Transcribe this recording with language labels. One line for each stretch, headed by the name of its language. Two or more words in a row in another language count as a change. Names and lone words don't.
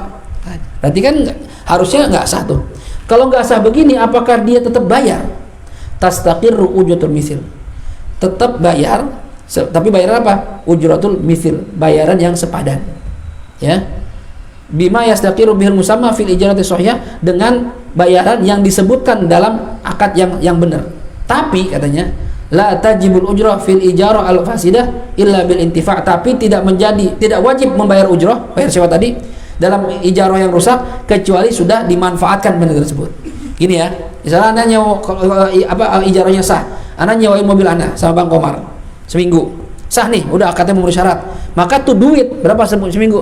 Indonesian: Berarti kan harusnya nggak sah tuh. Kalau nggak sah begini, apakah dia tetap bayar?
Arabic: تستقر أجرة المثل,
Indonesian: tetap bayar, tapi bayar apa?
Arabic: أجرة المثل,
Indonesian: bayaran yang sepadan ya.
Arabic: بما يستقر به المسمى في الإجارة الصحيحة,
Indonesian: dengan bayaran yang disebutkan dalam akad yang benar. Tapi katanya
Arabic: لا تجب الأجرة في الإجارة الفاسدة إلا بالانتفاع',
Indonesian: tapi tidak wajib membayar ujrah, bayar sewa tadi, dalam ijarah yang rusak, kecuali sudah dimanfaatkan benda tersebut. Gini ya, misalnya anda nyewa ijarahnya sah, anda nyewain mobil anda sama Bang Komar seminggu, sah nih, udah akadnya memenuhi syarat, maka tuh duit berapa seminggu?